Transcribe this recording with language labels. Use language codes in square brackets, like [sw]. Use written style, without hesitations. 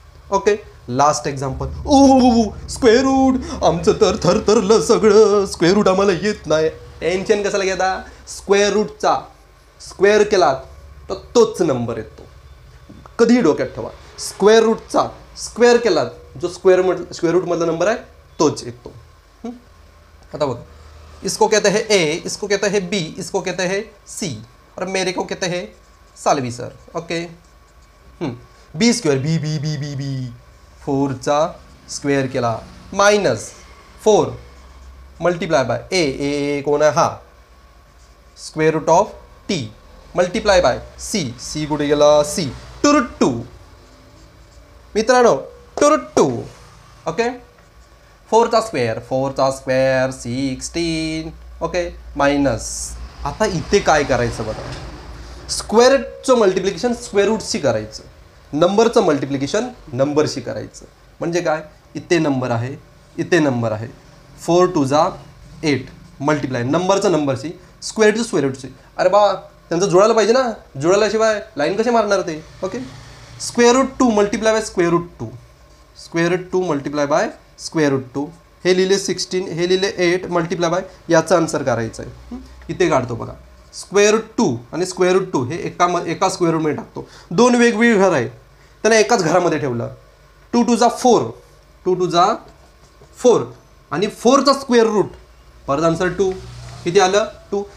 [mr] Okay last example square route आमचं तर थरथरलं सगळं. स्क्वेअर रूट आम्हाला येत नाही. टेन्शन कशाला घेता स्क्वेअर रूटचा स्क्वेअर केला तर तोच नंबर येतो. कधीही डोक्यात ठेवा, स्क्वेअर रूटचा स्क्वेअर केला जो स्क्वेअर रूट मधला नंबर आहे तोच येतो. आता बघा, [hi] इसको कहते हैं ए, इसको कहते हैं बी, इसको कहते हैं सी और मेरे को कहते हैं Salvi sir. [mr] ओके, बी स्क्वेअर बी बी बी बी बी 4चा स्क्वेअर केला मायनस 4 मल्टिप्लाय बाय ए कोण आहे हा, square route of T multiply by C कुठे गेला, सी टू रूट 2 मित्रांनो, to route 2. Okay, 4चा square 16. Okay, minus. आता इथे काय करायचं बघा, स्क्वेअरचं मल्टिप्लिकेशन स्क्वेअर रूटशी करायचं, नंबरचं मल्टिप्लिकेशन नंबरशी करायचं. म्हणजे काय, इथे नंबर आहे, इथे नंबर आहे, 4 2 जा 8 मल्टिप्लाय नंबरचं नंबरशी, स्क्वेअर टू स्क्वेअर रूटशी. अरे बा, त्यांचं जुळायला पाहिजे ना, जुळाल्याशिवाय लाईन कसे मारणार ते. Okay, square route 2 multiply by square route 2, square route 2 multiply by square route 2. हे लिहिले 16, हे लिहिले 8 मल्टिप्लाय बाय, याचं आन्सर करायचं आहे. इथे काढतो बघा, स्क्वेअर रूट 2 आणि स्क्वेअर रूट 2 हे एका स्क्वेअर रूटमध्ये टाकतो. दोन वेगवेगळी घर आहेत, त्यांना एकाच घरामध्ये ठेवलं. 2 2 जा 4, 2 2 जा 4 आणि 4चा स्क्वेअर रूट, परत आन्सर 2. किती आलं, 2.